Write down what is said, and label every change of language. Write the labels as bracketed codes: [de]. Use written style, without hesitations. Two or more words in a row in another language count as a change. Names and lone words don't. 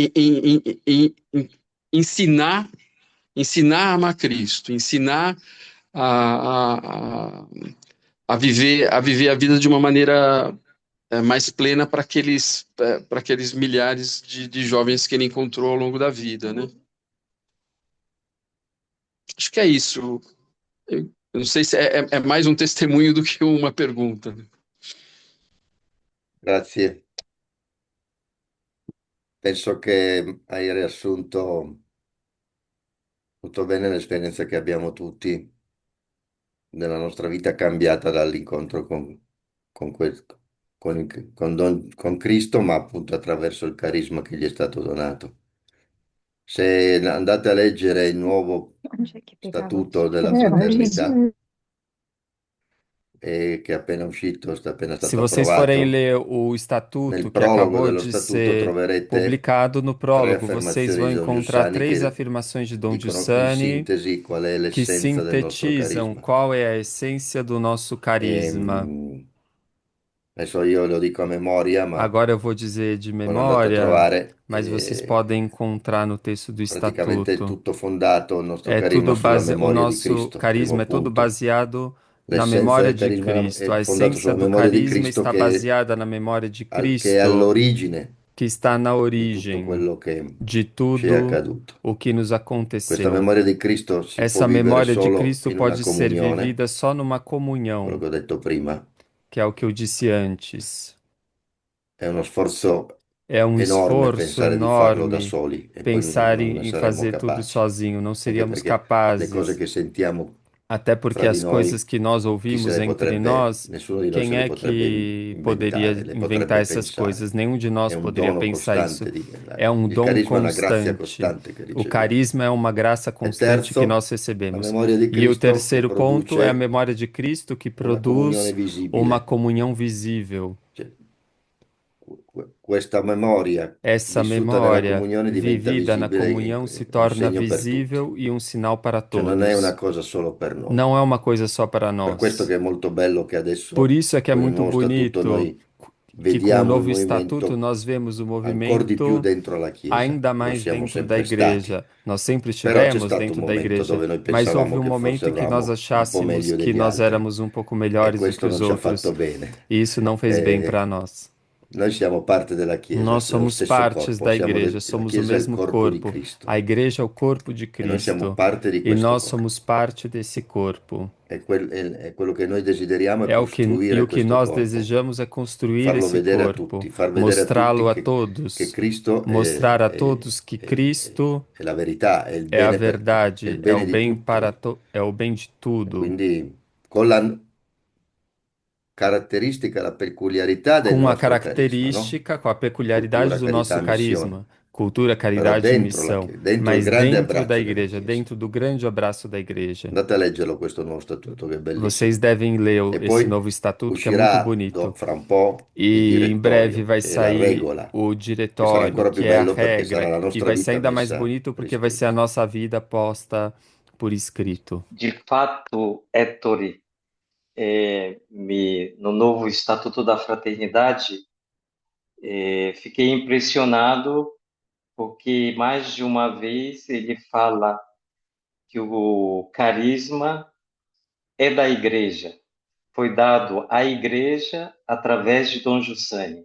[pt] ensinar a amar Cristo, ensinar a, a, a viver a vida de uma maneira mais plena para aqueles milhares de jovens que ele encontrou ao longo da vida, né? Acho que é isso. Eu não sei se é mais um testemunho do que uma pergunta. [it] Grazie. Penso che hai riassunto molto bene l'esperienza che abbiamo tutti nella nostra vita cambiata dall'incontro con Cristo, ma appunto attraverso il carisma che gli è stato donato. Se andate a leggere il nuovo statuto della fraternità, che è appena uscito, è appena [pt] Se [it] stato [pt] vocês forem [it] approvato, [pt] ler o [it] nel [pt] estatuto que [it] prologo [pt] acabou [it] dello [pt] de [it] statuto [pt] ser [it] troverete [pt] publicado no [it] tre [pt] prólogo, vocês [it] affermazioni [pt] vão [it] di Don [pt] encontrar [it] Giussani [pt] três [it] che [pt] afirmações de Dom [it] dicono in [pt] Giussani [it] sintesi qual è [pt] que [it] l'essenza del nostro [pt] sintetizam [it] carisma. [pt] qual é a essência do nosso carisma. [it] Adesso io lo dico a memoria, ma [pt] Agora eu vou dizer de [it] quando andate a [pt] memória, [it] trovare, [pt] mas vocês podem encontrar no texto do [it] praticamente è [pt] estatuto. [it] tutto fondato il nostro [pt] É [it] carisma [pt] tudo [it] sulla [pt] o [it] memoria di [pt] nosso [it] Cristo, [pt] carisma [it] primo [pt] é todo [it] punto. [pt] baseado na [it] L'essenza [pt] memória [it] del [pt] de [it] carisma [pt] Cristo. [it] è [pt] A [it] fondato [pt] essência [it] sulla [pt] do [it] memoria di [pt] carisma [it] Cristo [pt] está baseada na memória de [it] che è [pt] Cristo, [it] all'origine [pt] que está na [it] di tutto [pt] origem [it] quello che [pt] de [it] ci è [pt] tudo [it] accaduto. [pt] o que nos [it] Questa [pt] aconteceu. [it] memoria di Cristo si può [pt] Essa [it] vivere [pt] memória de [it] solo [pt] Cristo [it] in una [pt] pode ser [it] comunione, [pt] vivida só numa [it] quello [pt] comunhão, [it] che ho detto prima, [pt] que é o que eu disse antes. [it] è uno sforzo [pt] É um [it] enorme [pt] esforço [it] pensare di farlo da [pt] enorme [it] soli e poi [pt] pensar [it] non [pt] em [it] saremmo [pt] fazer tudo [it] capaci, [pt] sozinho, não [it] anche [pt] seríamos [it] perché le cose [pt] capazes. [it] che sentiamo [pt] Até porque [it] fra di [pt] as coisas [it] noi, [pt] que nós [it] chi se [pt] ouvimos [it] le [pt] entre [it] potrebbe, [pt] nós, [it] nessuno di noi se [pt] quem [it] le [pt] é [it] potrebbe [pt] que poderia [it] inventare, le [pt] inventar [it] potrebbe [pt] essas coisas? [it] pensare. [pt] Nenhum de [it] È [pt] nós [it] un [pt] poderia [it] dono [pt] pensar isso. [it] costante [pt] É um [it] il [pt] dom [it] carisma è una grazia [pt] constante. [it] costante che [pt] O [it] riceviamo. [pt] carisma é uma graça [it] E [pt] constante que [it] terzo, [pt] nós [it] la [pt] recebemos. [it] memoria di [pt] E o [it] Cristo che [pt] terceiro ponto é a [it] produce [pt] memória de Cristo que [it] una comunione [pt] produz uma [it] visibile. [pt] comunhão visível. [it] Cioè, questa memoria [pt] Essa [it] vissuta nella [pt] memória [it] comunione diventa [pt] vivida na [it] visibile [pt] comunhão se [it] e un [pt] torna [it] segno per tutti. [pt] visível e um sinal para [it] Cioè non è una [pt] todos. [it] cosa solo per noi. [pt] Não é uma coisa só para [it] Per questo [pt] nós. [it] che è molto bello che [pt] Por [it] adesso [pt] isso é que é [it] con il [pt] muito [it] nuovo statuto [pt] bonito [it] noi [pt] que com o [it] vediamo il [pt] novo estatuto [it] movimento [pt] nós vemos o [it] ancora di più [pt] movimento [it] dentro la Chiesa. [pt] ainda [it] Lo [pt] mais [it] siamo [pt] dentro da [it] sempre stati. [pt] igreja. Nós sempre [it] Però c'è [pt] estivemos [it] stato un [pt] dentro da [it] momento [pt] igreja, [it] dove noi [pt] mas houve [it] pensavamo [pt] um [it] che forse [pt] momento em que nós [it] eravamo un po' [pt] achássemos [it] meglio [pt] que [it] degli [pt] nós [it] altri [pt] éramos um pouco [it] e [pt] melhores do que [it] questo [pt] os [it] non ci ha fatto [pt] outros, [it] bene. [pt] e isso não fez bem Eh, para nós. [it] Noi siamo parte della Chiesa, [pt] Nós [it] dello [pt] somos [it] stesso [pt] partes [it] corpo, [pt] da igreja, [it] la [pt] somos o [it] Chiesa è il [pt] mesmo [it] corpo di [pt] corpo. A [it] Cristo [pt] igreja é o corpo de [it] e noi siamo [pt] Cristo [it] parte di [pt] e [it] questo [pt] nós [it] corpo. [pt] somos parte desse corpo. [it] E quello che noi desideriamo è [pt] É o que, e [it] costruire [pt] o que [it] questo [pt] nós [it] corpo, [pt] desejamos é construir [it] farlo [pt] esse [it] vedere a [pt] corpo, [it] tutti, far vedere a tutti [pt] mostrá-lo a [it] che [pt] todos, [it] Cristo [pt] mostrar a todos que Cristo [it] è la verità, [pt] é a [it] è il [pt] verdade, é o [it] bene di [pt] bem [it] tutti. [pt] é o bem de [it] E [pt] tudo, [it] quindi con la caratteristica, la peculiarità del [pt] com a [it] nostro carisma, no? [pt] característica, com a peculiaridade [it] Cultura, [pt] do [it] carità, [pt] nosso [it] missione. [pt] carisma, cultura, [it] Però [pt] caridade e [it] dentro, [pt] missão, [it] dentro il [pt] mas [it] grande [pt] dentro da [it] abbraccio della [pt] igreja, [it] Chiesa. [pt] dentro do grande abraço da igreja. [it] Andate a leggerlo questo nuovo statuto che è [pt] Vocês [it] bellissimo. [pt] devem ler [it] E [pt] esse [it] poi [pt] novo estatuto que é muito [it] uscirà [pt] bonito. [it] fra un po' il [pt] E em breve [it] direttorio [pt] vai [it] e la [pt] sair [it] regola, [pt] o [it] che sarà [pt] diretório, [it] ancora [pt] que [it] più [pt] é a [it] bello perché sarà [pt] regra, [it] la [pt] e [it] nostra [pt] vai ser [it] vita [pt] ainda mais [it] messa [pt] bonito [it] per [pt] porque vai ser a [it] iscritto. [pt] nossa vida posta por escrito. De fato, Ettore, no novo Estatuto da Fraternidade, fiquei impressionado porque mais de uma vez ele fala que o carisma é da igreja, foi dado à igreja através de Dom Giussani.